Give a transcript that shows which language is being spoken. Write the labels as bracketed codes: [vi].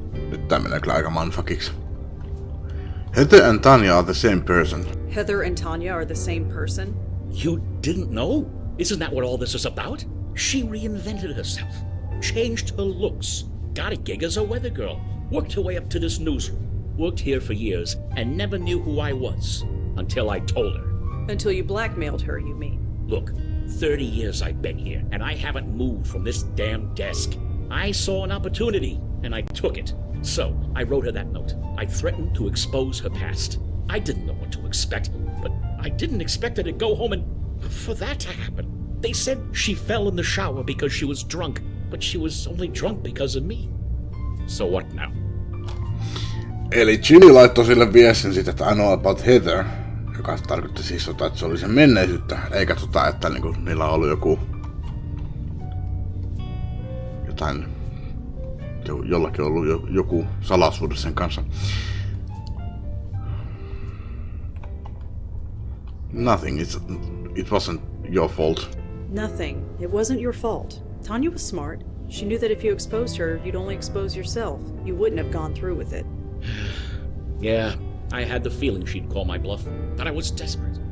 [fi] Nyt tää menee kyllä aika manfuckiksi. [en] Heather and Tanya are the same person. Heather and Tanya are the same person? You didn't know? Isn't that what all this is about? She reinvented herself, changed her looks, got a gig as a weather girl, worked her way up to this newsroom, worked here for years, and never knew who I was until I told her. Until you blackmailed her, you mean? Look, 30 years I've been here, and I haven't moved from this damn desk. I saw an opportunity, and I took it. So, I wrote her that note. I threatened to expose her past. I didn't know what to expect, but I didn't expect her to go home and for that to happen. They said she fell in the shower because she was drunk, but she was only drunk because of me. So what now? [fi] Eli Ginny laittoi sille viestin siitä, että [en] I know about Heather, [fi] joka tarkoitti siis että se oli sen menneisyyttä, eikä että niinku, niillä on ollut jotain, jollakin on ollut joku salaisuus sen kanssa. [en] Nothing, it wasn't your fault. Nothing. It wasn't your fault. Tanya was smart. She knew that if you exposed her, you'd only expose yourself. You wouldn't have gone through with it. Yeah, I had the feeling she'd call my bluff, but I was desperate.